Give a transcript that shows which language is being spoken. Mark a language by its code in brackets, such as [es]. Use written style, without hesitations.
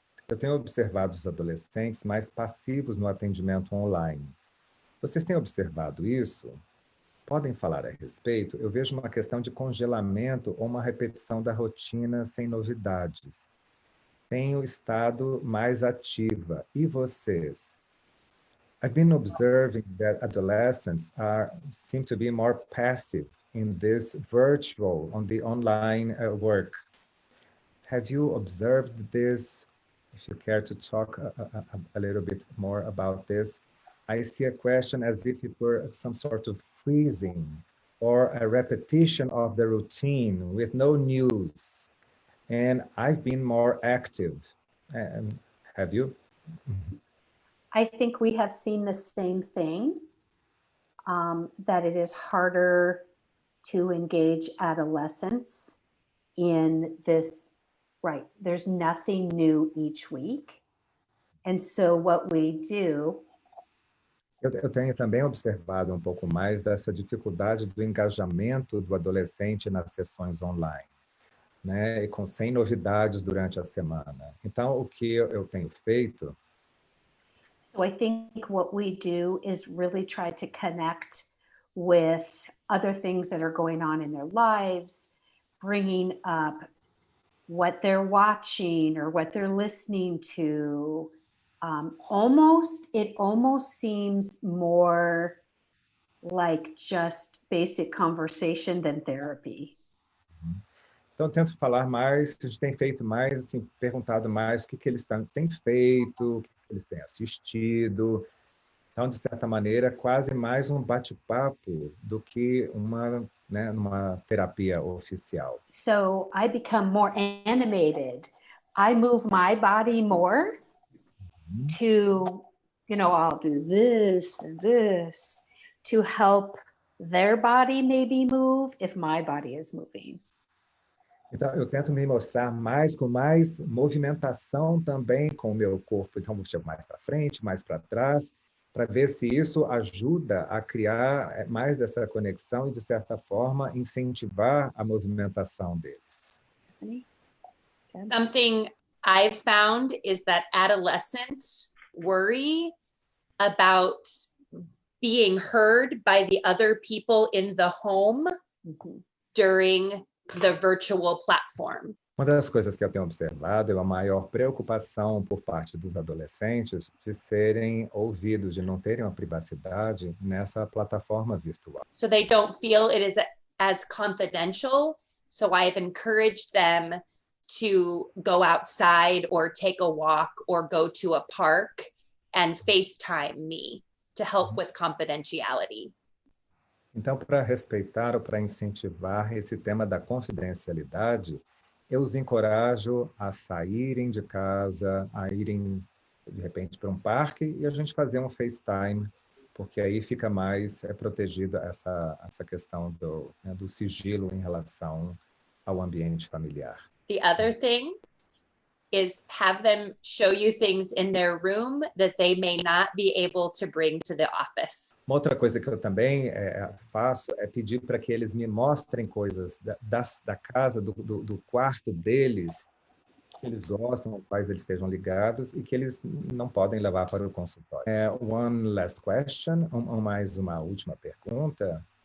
[pt] Eu tenho observado os adolescentes mais passivos no atendimento online. Vocês têm observado isso? Podem falar a respeito? Eu vejo uma questão de congelamento ou uma repetição da rotina sem novidades. Tenho estado mais ativa. E vocês? [en] I've been observing that adolescents seem to be more passive in this virtual, on the online work. Have you observed this? If you care to talk a little bit more about this. I see a question as if it were some sort of freezing or a repetition of the routine with no news. And I've been more active. Have you? I think we have seen the same thing, that it is harder to engage adolescents in this, right, there's nothing new each week. And so what we do... [pt] Eu tenho também observado um pouco mais dessa dificuldade do engajamento do adolescente nas sessões online, né? E sem novidades durante a semana. Então, o que eu tenho feito... [en] So I think what we do is really try to connect with other things that are going on in their lives, bringing up what they're watching or what they're listening to. It almost seems more like just basic conversation than therapy. [pt] Então, eu tento falar mais, a gente tem feito mais, assim, perguntado mais o que eles têm feito, o que eles têm assistido. Então, de certa maneira, quase mais um bate-papo do que uma terapia oficial. [en] So I become more animated. I move my body more to, I'll do this and this to help their body maybe move if my body is moving. [pt] Então, eu tento me mostrar mais, com mais movimentação também com o meu corpo. Então, eu chego mais para frente, mais para trás, para ver se isso ajuda a criar mais dessa conexão e, de certa forma, incentivar a movimentação deles. [en] Something I've found is that adolescents worry about being heard by the other people in the home during the virtual platform. [pt] Uma das coisas que eu tenho observado é uma maior preocupação por parte dos adolescentes de serem ouvidos, de não terem uma privacidade nessa plataforma virtual. [en] So they don't feel it is as confidential. So I've encouraged them to go outside or take a walk or go to a park and FaceTime me to help with confidentiality. [pt] Então, para respeitar ou para incentivar esse tema da confidencialidade, eu os encorajo a saírem de casa, a irem, de repente, para um parque e a gente fazer um FaceTime, porque aí fica mais protegida essa questão do sigilo em relação ao ambiente familiar. [en] The other thing is have them show you things in their room that they may not be able to bring to the office. [pt] Uma outra coisa que eu também faço é pedir para que eles me mostrem coisas da casa, do quarto deles, que eles gostam, aos quais eles estejam ligados e que eles não podem levar para o consultório. [en] One last question, [pt] mais uma última pergunta.